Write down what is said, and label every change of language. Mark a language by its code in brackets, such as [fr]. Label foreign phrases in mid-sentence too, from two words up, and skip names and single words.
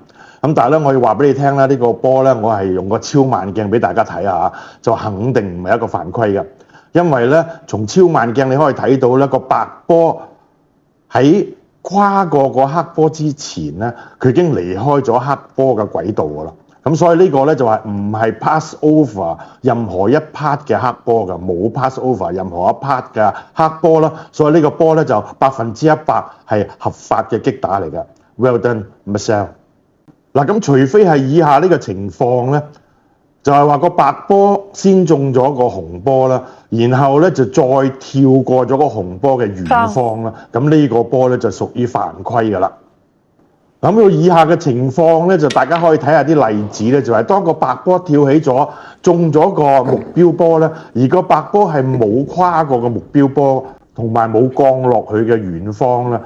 [yue] 咁但係咧，我要話俾你聽咧，呢個波咧，我係用個超慢鏡俾大家睇下，就肯定唔係一個犯規嘅，因為咧，從超慢鏡你可以睇到咧，個白波喺跨過個黑波之前咧，佢已經離開咗黑波嘅軌道㗎啦。咁所以呢個咧就係唔係 [en] pass over [yue] 任何一 part 嘅黑波㗎，冇 [en] pass over [yue] 任何一 part 嘅黑波啦。所以呢個波咧就100%係合法嘅擊打嚟㗎。 [en] Well done, [yue] Marcel。嗱，咁除非係以下呢個情況咧，就係話個白波先中咗個紅波啦，然後咧就再跳過咗個紅波嘅圓方啦，咁呢個波咧就屬於犯規㗎啦。咁到以下嘅情況咧，就大家可以睇下啲例子咧，就係當個白波跳起咗，中咗個目標波咧，而個白波係冇跨過個目標波，同埋冇降落去嘅圓方啦。